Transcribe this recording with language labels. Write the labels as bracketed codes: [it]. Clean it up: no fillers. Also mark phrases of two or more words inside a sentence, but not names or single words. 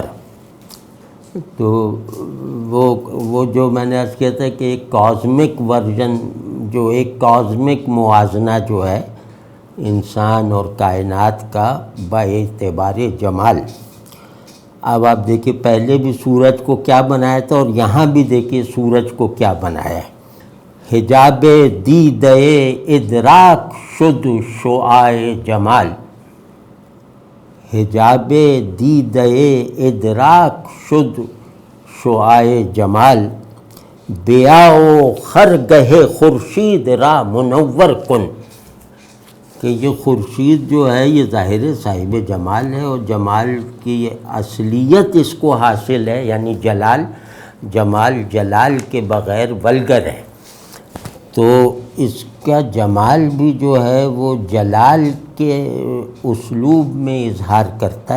[ur] تو وہ جو میں نے عرض کیا تھا کہ ایک [en] cosmic version, [ur] جو ایک کازمک موازنہ جو ہے انسان اور کائنات کا باعتبار جمال۔ اب آپ دیکھیں پہلے بھی سورج کو کیا بنایا تھا، اور یہاں بھی دیکھیں سورج کو کیا بنایا ہے۔ [fa] حجاب دیدہ ادراک شد شعاع جمال، حجاب دیدہ ادراک شد شعاع جمال، بیاؤ خرگہ خورشید را منور کن، [ur] کہ یہ خورشید جو ہے یہ ظاہر صاحب جمال ہے، اور جمال کی اصلیت اس کو حاصل ہے، یعنی جلال، جمال جلال کے بغیر ولگر ہے، تو اس کا جمال بھی جو ہے وہ جلال کے اسلوب میں اظہار کرتا ہے۔